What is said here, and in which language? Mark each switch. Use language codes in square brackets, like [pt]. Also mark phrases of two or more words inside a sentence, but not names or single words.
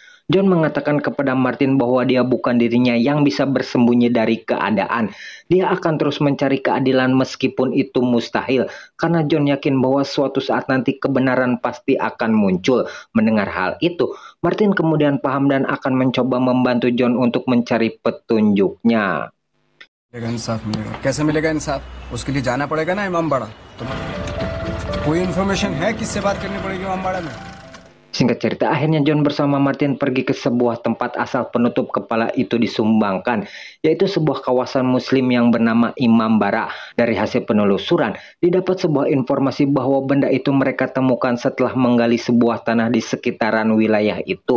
[id] John mengatakan kepada Martin bahwa dia bukan dirinya yang bisa bersembunyi dari keadaan. Dia akan terus mencari keadilan meskipun itu mustahil, karena John yakin bahwa suatu saat nanti kebenaran pasti akan muncul. Mendengar hal itu, Martin kemudian paham dan akan mencoba membantu John untuk mencari petunjuknya. [hi] इंसाफ मिलेगा कैसे मिलेगा इंसाफ उसके लिए जाना पड़ेगा ना इमामबाड़ा तो कोई इन्फॉर्मेशन है किससे बात करनी पड़ेगी इमामबाड़ा में. [id] Singkat cerita, akhirnya John bersama Martin pergi ke sebuah tempat asal penutup kepala itu disumbangkan, yaitu sebuah kawasan muslim yang bernama Imam Bara. Dari hasil penelusuran, didapat sebuah informasi bahwa benda itu mereka temukan setelah menggali sebuah tanah di sekitaran wilayah itu.